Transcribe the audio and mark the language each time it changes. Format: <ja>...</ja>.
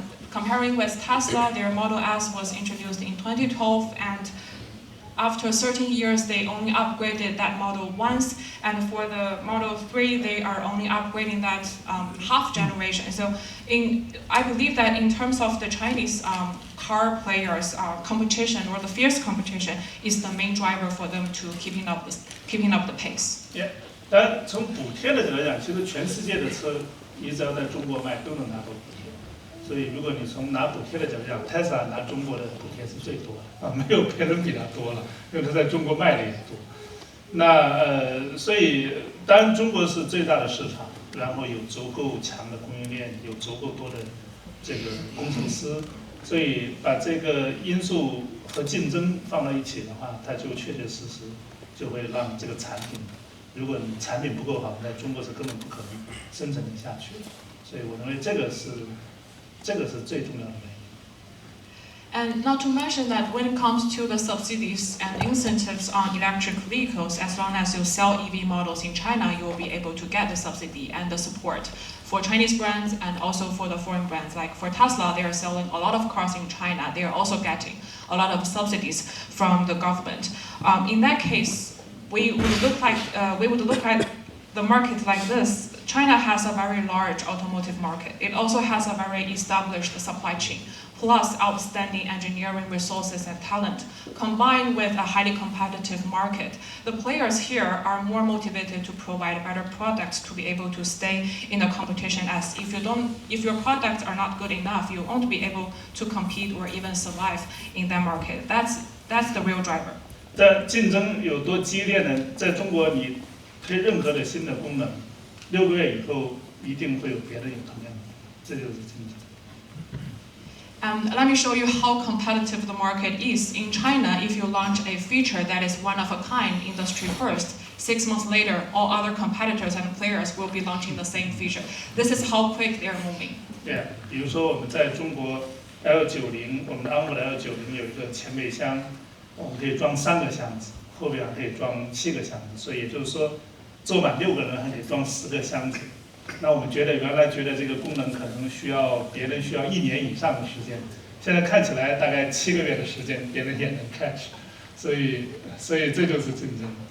<en>Comparing with Tesla, their Model S was introduced in 2012, and after 13 years, they only upgraded that model once, and for the Model 3, they are only upgrading that half generation. So I believe that in terms of the Chinese car players, competition or the fierce competition is the main driver for them to keeping up the pace. Yeah.</en> <zh>但从补贴的角度来讲，其实全世界的车，你只要在中国卖都能拿到补贴。所以，如果你从拿补贴的角度讲 ，Tesla 拿中国的补贴是最多的啊，没有别人比它多了，因为它在中国卖的也多。那所以当然中国是最大的市场，然后有足够强的供应链，有足够多的这个工程师，所以把这个因素和竞争放到一起的话，它就确确实实就会让这个产品。如果你产品不够好，在中国是根本不可能生产得下去的，所以我认为这个是最重要的原因。</zh> <en>And not to mention that when it comes to the subsidies and incentives on electric vehicles, as long as you sell EV models in China, you will be able to get the subsidy and the support for Chinese brands and also for the foreign brands. Like for Tesla, they are selling a lot of cars in China. They are also getting a lot of subsidies from the government. In that case, we would look at the market like this. China has a very large automotive market. It also has a very established supply chain, plus outstanding engineering resources and talent, combined with a highly competitive market. The players here are more motivated to provide better products to be able to stay in the competition, as if your products are not good enough, you won't be able to compete or even survive in that market. That's the real driver.</en> <zh>在竞争有多激烈呢？在中国，你推任何的新的功能，6个月以后一定会有别的有同样的，这就是竞争。</zh> <en>Let me show you how competitive the market is. In China, if you launch a feature that is one of a kind, industry first, 6 months later, all other competitors and players will be launching the same feature. This is how quick they are moving.</en> <zh>Yeah， 比如说我们在中国 L90， 我们的昂普的 L90有一个前备箱。我们可以装3个箱子，后边还可以装7个箱子，所以也就是说，坐满6个人还可以装10个箱子。那我们原来觉得这个功能可能别人需要1年以上的时间，现在看起来大概7个月的时间，别人也能 catch， 所以这就是竞争。</zh>